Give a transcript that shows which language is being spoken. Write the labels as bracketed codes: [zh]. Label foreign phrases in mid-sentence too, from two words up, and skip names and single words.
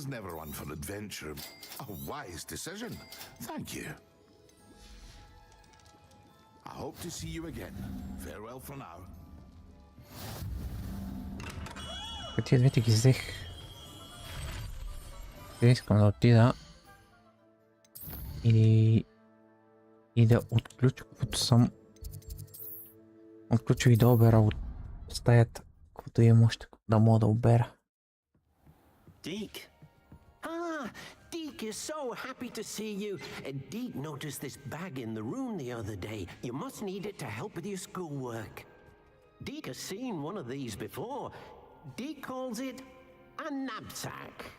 [bg] Тия двете ги взех. Искам да отида и да отключа, каквото съм отключил и да обера от стаята, каквото имам още да мога да обера. [en] Deke. Ah, Deke is so happy to see you. Deke noticed this bag in the room the other day. You must need it to help with your schoolwork. Deke has seen one of these before. Deke calls it a knapsack.